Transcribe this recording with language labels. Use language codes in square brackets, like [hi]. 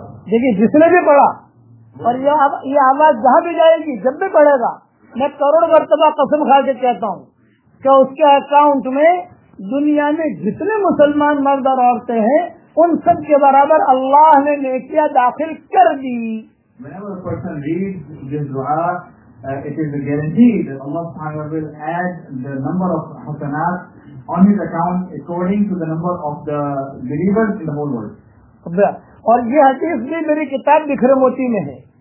[hi] देखिए जिसने भी पढ़ा और ये आवाज जहाँ भी जाएगी, जब भी पड़ेगा, मैं करोड़ मरतबा कसम खा के कहता हूँ कि उसके अकाउंट में दुनिया में जितने मुसलमान मर्द और औरतें हैं उन सब के बराबर अल्लाह ने नेकियां दाखिल कर दी. [en] Whenever a person reads this dua, it is a guarantee that Allah Taala will add the number of hasanat on his account according to the number of the believers in the whole world. [hi] और ये हदीस भी मेरी किताब बिखर मोती में है.